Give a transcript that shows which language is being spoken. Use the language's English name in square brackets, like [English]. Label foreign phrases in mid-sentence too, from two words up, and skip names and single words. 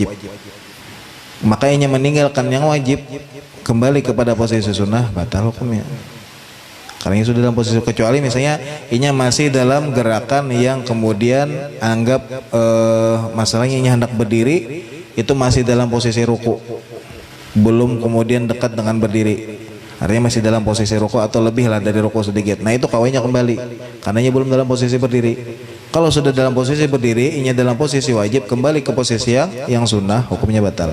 [Indonesian] Maka inya meninggalkan yang wajib, kembali kepada posisi sunnah, batal hukumnya. Karena inya sudah dalam posisi, kecuali misalnya inya masih dalam gerakan yang kemudian anggap masalahnya inya hendak berdiri, itu masih dalam posisi ruku, belum kemudian dekat dengan berdiri. Artinya masih dalam posisi ruku atau lebih lah dari ruku sedikit. Nah itu kawainya kembali, karena ia belum dalam posisi berdiri. Kalau sudah dalam posisi berdiri, inya dalam posisi wajib, kembali ke posisi yang sunnah, hukumnya batal.